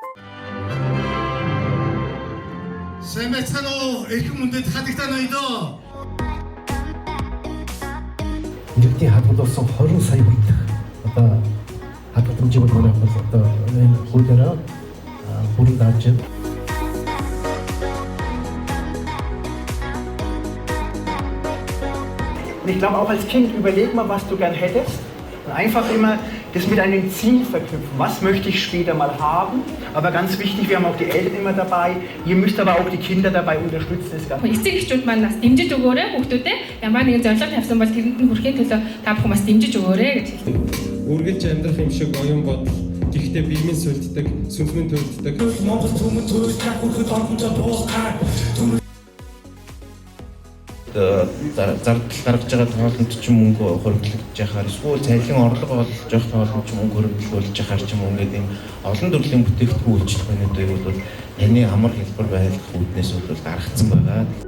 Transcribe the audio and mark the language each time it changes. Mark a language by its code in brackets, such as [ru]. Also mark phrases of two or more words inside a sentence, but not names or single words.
[mn] Сайн байцгаана уу? Эрхэм мөндөд хадагтаа ноёдоо. Иргэдийн хадгалсан 20 сая хүрэх одоо хадгаламжийг бол одоо энэ хуулиараа бүрэн дааж байна. [de] Ich glaube, auch als Kind überleg mal, was du gern hättest. Und einfach immer das mit einem Ziel verknüpfen. Was möchte ich später mal haben? Aber ganz wichtig, wir haben auch die Eltern immer dabei. Ihr müsst aber auch die Kinder dabei unterstützen. [mn] Эцэг эхчүүд маань бас дэмжиж өгөөрэй хүүхдүүдэд. Ямар нэгэн зорилго тавьсан бол тэрэнд нь хүрэхин төлөө та бүхэн бас дэмжиж өгөөрэй гэж хэлдэг. Үргэлж амьдрах юм шиг оюун бодол. Гэхдээ биемэн сүлддэг, сүнсмэн төлддөг. Монгол түмэн төрөж хүрэхэд оромжоо дуусгай. Зардал гаргаж байгаа тоолонд ч мөнгө хөрөнгөлөгдөж яхаар эсвэл цалин орлого олж явах тоолонд ч мөнгө хөрөнгөлүүлж яхаар ч юм ингээд ийм олон төрлийн бүтээгдэхүүн үйлчлэгчнүүдийг бол энэ амар хэлбэр байх үүднээс бол гаргацсан байгаа.